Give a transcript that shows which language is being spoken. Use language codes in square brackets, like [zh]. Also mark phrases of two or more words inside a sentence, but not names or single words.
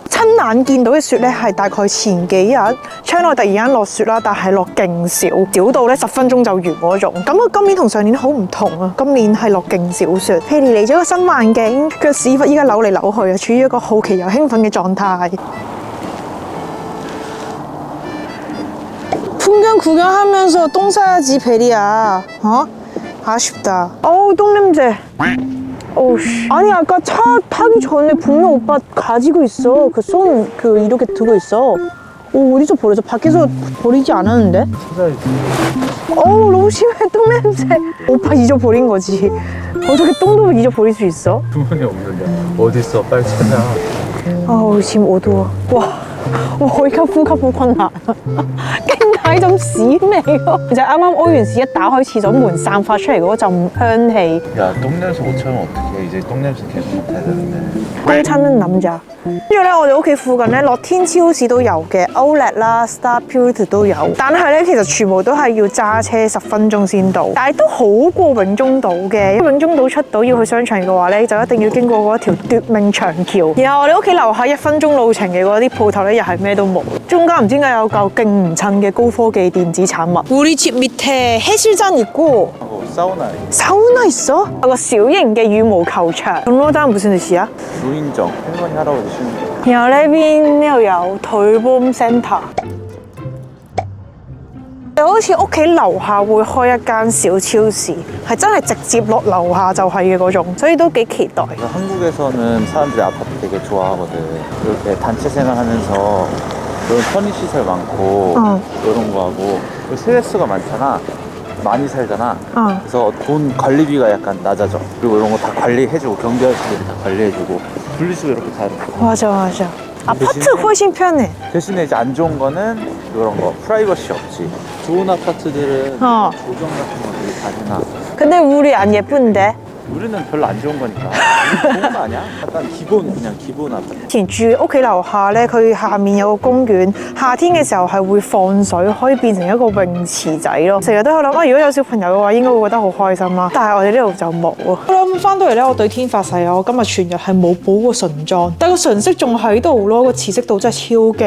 [yue] 親眼見到嘅雪咧係大概前幾日窗內突然間落雪啦，但係落勁少，少到咧10分鐘就完嗰種。咁我今年同上年好唔同啊，今年係落勁少雪。譬如嚟咗個新環境，腳屎忽依家扭嚟扭去啊，處於一個好奇又興奮嘅狀態。 [ko] 풍경 구경하면서 똥 싸야지 베리야. 어? 아쉽다. 어우 똥 냄새. 어우씨. 아니 아까 차 타기 전에 분명 오빠 가지고 있어. 그 손 이렇게 들고 있어. 어디서 버려서 밖에서 버리지 않았는데? 어우 너무 심해 똥 냄새. 오빠 잊어버린 거지. 어떻게 똥도 잊어버릴 수 있어? 주머니 없는데 어딨어? 빨리 찾아. 어우 지금 어두워. 와. [yue] 我而家呼吸好困難，驚解陣屎味咯！就係啱啱屙完屎一打開廁所門散發出嚟嗰陣香氣。 [ko] 야, 똥냄새 못 참으면 어떡해. 이제 똥냄새 계속 맡아야 되는데. 똥 찾는 남자。 [yue] 跟住咧，我哋屋企附近咧，樂天超市都有嘅 ，Outlet 啦 ，Star Beauty 都有。但係咧，其實全部都係要揸車10分鐘先到，但係都好過永中島嘅。永中島出島要去商場嘅話咧，就一定要經過嗰一條奪命長橋。然後我哋屋企樓下1分鐘路程嘅嗰啲鋪頭咧，又係咩都冇。中間唔知點解有嚿勁唔襯嘅高科技電子產物。 [ko] 우리 집 밑에 해수장 있고 사우나 있어? [yue] 有個小型嘅羽毛球場。 [ko] 경로당 무슨 뜻이야? 노인정, 할머니 할아버지 쉬는. [yue] 然後呢邊呢度有 [ko] 돌봄 센터。 [yue] 好似屋企樓下會開一間小超市，係真係直接落樓下就係嘅嗰種，所以都幾期待。 [ko] 한국에서는 사람들이 아파트 되게 좋아하거든. 이렇게 단체 생활하면서 이런 편의시설 많고 이런 거 하고 스트레스가 많잖아. 많이 살잖아. 그래서 돈 관리비가 약간 낮아져. 그리고 이런 거 다 관리해주고 경비 아저씨들이 다 관리해주고 분리수거 이렇게 다 해놓고. 맞아 맞아. 아파트 훨씬 편해. 대신에 이제 안 좋은 거는 이런 거 프라이버시 없지. 좋은 아파트들은 조경 같은 거 되게 잘 해놔. 근데 우리 안 예쁜데? 우리는 별로 안 좋은 거니까. 좋은 거 아니야? 약간 그냥 기본 아파트. [yue] 以前住屋企樓下咧，佢下面有個公園，夏天嘅時候係會放水，可以變成一個泳池仔咯。成日都喺度諗，如果有小朋友嘅話，應該會覺得好開心啦。但係我哋呢度就冇啊。好啦，咁翻到嚟咧，我對天發誓啊，我今日全日係冇補過唇妝，但係個唇色仲喺度咯，個刺激度真係超勁。